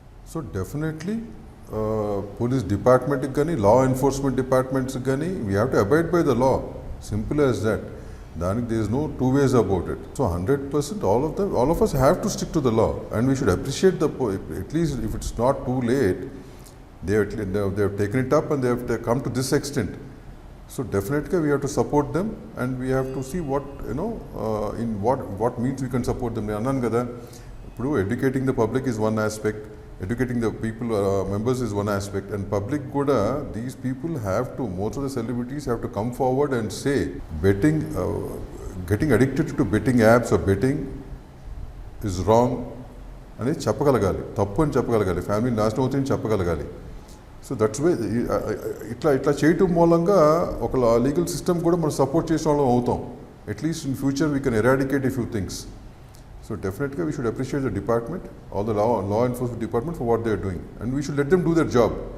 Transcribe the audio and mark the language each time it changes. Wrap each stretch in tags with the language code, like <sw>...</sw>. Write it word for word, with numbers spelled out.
<en>So definitely police డిపార్ట్మెంట్కి కానీ law enforcement డిపార్ట్మెంట్స్కి కానీ we have to abide by the law, simple as that.</en> <te>దానికి</te> <en>There is no two ways about it. So hundred percent all of the all of us have to stick to the law and we should appreciate the at least if it's not too late they have taken it up and they have come to this extent. So definitely we have to support them and we have to see what, you know, uh, in what what means we can support them.</en> <te>Annan kada,</te> <en>Pru, educating the public is one aspect, educating the people, uh, members is one aspect, and public</en> <te>kuda,</te> <en>these people have to, most of the celebrities have to come forward and say, betting, uh, getting addicted to betting apps or betting is wrong, and it's</en> <te>chappagalagali, tappu and chappagalagali, family nashtam avutundi chappagalagali. So that's way ఇట్లా ఇట్లా చేయటం మూలంగా ఒక legal system కూడా మనం support చేసిన వాళ్ళం అవుతాం.</te> <en>At least in future we can eradicate a few things. So డెఫినెట్గా we should appreciate the department, all the law law enforcement department for what they are doing, and we should let them do their job.</en>